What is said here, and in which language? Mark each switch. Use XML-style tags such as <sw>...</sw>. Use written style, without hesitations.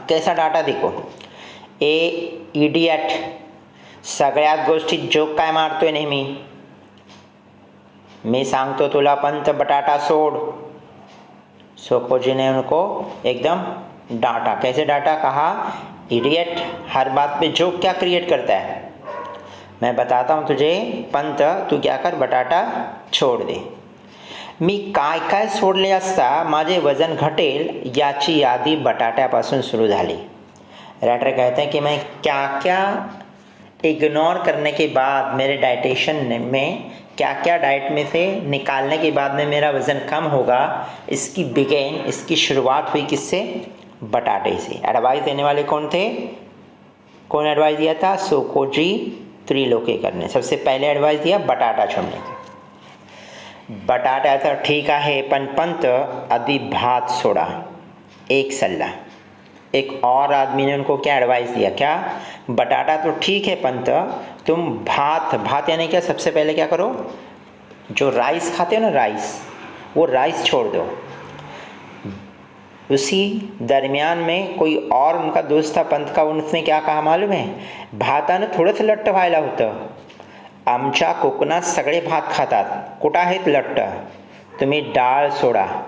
<hi>कैसा डांटा देखो,</hi> <mr>ए इडियट, सगळ्यात गोष्टीत जोक काय मारतोय नेहमी, मी सांगतो तुला पंत बटाटा सोड।</mr> <hi>शोकाजी ने उनको एकदम डांटा। कैसे डांटा, कहा इडियट, हर बात पे जोक क्या क्रिएट करता है, मैं बताता हूँ तुझे पंत, तू क्या कर, बटाटा छोड़ दे।</hi> <mr>मी काय काय सोडले असता माझे वजन घटेल याची यादी बटाट्यापासून सुरू झाली।</mr> <hi>राइटर कहते हैं कि मैं क्या क्या इग्नोर करने के बाद, मेरे डाइटेशन में क्या क्या डाइट में से निकालने के बाद में मेरा वज़न कम होगा, इसकी शुरुआत हुई किससे, बटाटे से। एडवाइस देने वाले कौन थे, कौन एडवाइस दिया था, शोकाजी त्रिलोकेकर ने सबसे पहले एडवाइस दिया बटाटा छोड़ने की।</hi> <mr>बटाटा तर ठीक आहे पण पंत आधी भात सोडा, एक सल्ला।</mr> <hi>एक और आदमी ने उनको क्या एडवाइस दिया, क्या, बटाटा तो ठीक है पंत, तुम भात यानी क्या, सबसे पहले क्या करो, जो राइस खाते हो ना राइस, वो राइस छोड़ दो। उसी दरमियान में कोई और उनका दोस्त था पंत का, उसने क्या कहा मालूम है,</hi> <mr>भातानं थोडंसं लट्ट व्हायला होतं, आमच्या कोकणात सगळे भात खातात, कुठं आहेत लट्ट, तुम्ही डाळ सोडा।</mr>